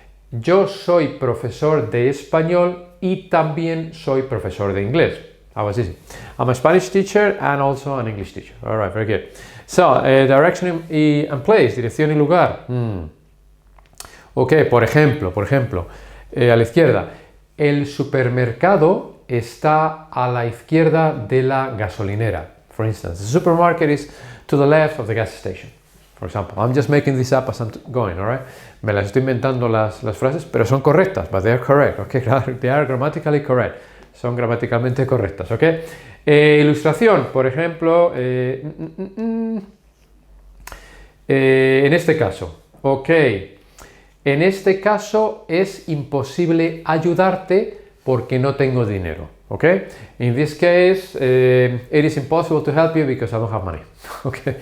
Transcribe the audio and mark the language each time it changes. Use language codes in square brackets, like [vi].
[en] Yo soy profesor de español y también soy profesor de inglés. How was easy. I'm a Spanish teacher and also an English teacher. All right, very good. [es] So, direction and place, dirección y lugar. Ok, por ejemplo, a la izquierda, el supermercado está a la izquierda de la gasolinera. [en] For instance, the supermarket is to the left of the gas station. For example, I'm just making this up as I'm going, all right? Me las estoy inventando las frases, pero son correctas, but they are correct, okay? They are grammatically correct. [es] Son gramaticalmente correctas, ¿ok? Ilustración, por ejemplo, en este caso, ok. En este caso es imposible ayudarte porque no tengo dinero, ¿ok? [en] In this case, it is impossible to help you because I don't have money, ¿ok?